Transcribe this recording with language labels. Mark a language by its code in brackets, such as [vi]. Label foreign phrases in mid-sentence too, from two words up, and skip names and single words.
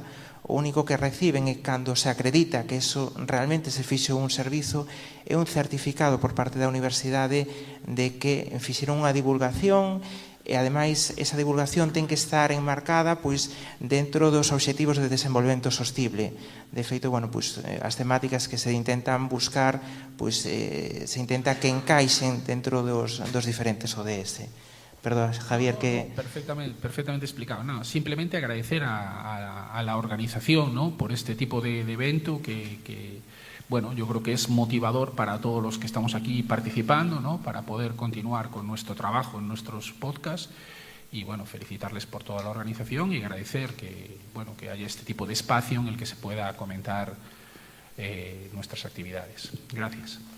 [gl] O único que reciben é cando se acredita que eso realmente se fixo un servizo, é un certificado por parte da universidade de que fixeron unha divulgación e ademais esa divulgación ten que estar enmarcada pois dentro dos obxectivos de desenvolvemento sostible. De feito, bueno, pois as temáticas que se intentan buscar pois se intenta que encaixen dentro dos diferentes ODS. [es] Perdón, Javier, que... [gl] Perfectamente explicado. [es] No, simplemente agradecer a la organización, ¿no?, por este tipo de evento que, bueno, yo creo que es motivador para todos los que estamos aquí participando, ¿no?, para poder continuar con nuestro trabajo en nuestros podcasts. Y, bueno, felicitarles por toda la organización y agradecer que, bueno, que haya este tipo de espacio en el que se pueda comentar nuestras actividades.